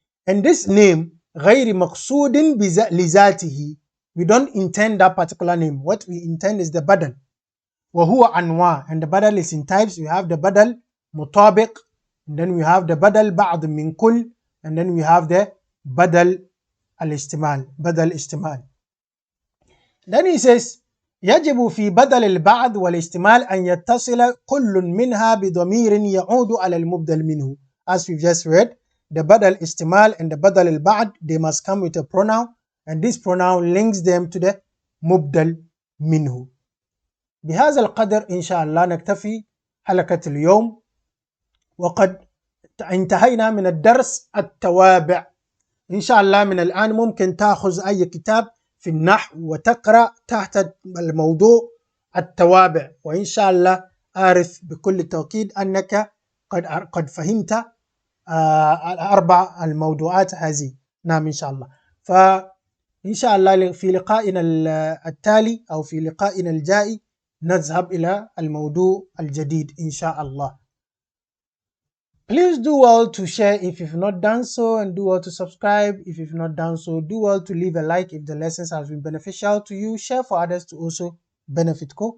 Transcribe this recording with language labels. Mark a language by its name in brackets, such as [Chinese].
[English] And this name, [Arabic] غير مقصود لذاته, [English] we don't intend that particular name. What we intend is the badal. [Arabic] وهو أنواع, [English] and the badal is in types. We have the badal mutabiq, and then we have the badal بعض من كل, and then we have the badal al-istimal, badal istimal. Then he says [Arabic] يجب في بدل البعض والاستمال أن يتصل كل منها بضمير يعود على المبدل منه. [English] As we've just read, the badal istimal and the badal al-ba'd, they must come with a pronoun, and this pronoun links them to the mubdal minhu. [Arabic] بهذا القدر إن شاء الله نكتفي حلقة اليوم، وقد انتهينا من الدرس التوابع. إن شاء الله من الآن ممكن تأخذ أي كتاب في النحو وتقرأ تحت الموضوع التوابع، وإن شاء الله أعرف بكل تأكيد أنك قد فهمت الأربع الموضوعات هذه. نعم إن شاء الله. فإن شاء الله في لقائنا التالي أو في لقائنا الجاي نذهب إلى الموضوع الجديد إن شاء الله. [English] Please do well to share if you've not done so, and do well to subscribe if you've not done so. Do well to leave a like if the lessons have been beneficial to you. Share for others to also benefit.